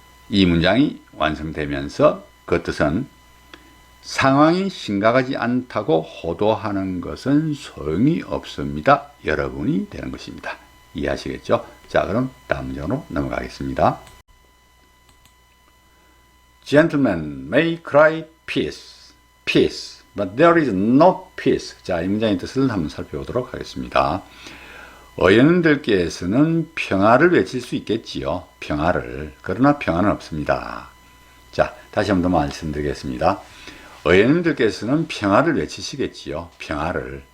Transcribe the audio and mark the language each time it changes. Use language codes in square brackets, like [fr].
[ko] 이 문장이 완성되면서 그 뜻은 상황이 심각하지 않다고 호도하는 것은 소용이 없습니다. 여러분이 되는 것입니다. 이해하시겠죠? 자, 그럼 다음 문장으로 넘어가겠습니다. [en] Gentlemen may cry peace, peace, but there is no peace. [ko] 자, 이 문장의 뜻을 한번 살펴보도록 하겠습니다. 어연들께서는 평화를 외칠 수 있겠지요. 평화를. 그러나 평화는 없습니다. 자, 다시 한번 더 말씀드리겠습니다. 어연들께서는 평화를 외치시겠지요. 평화를.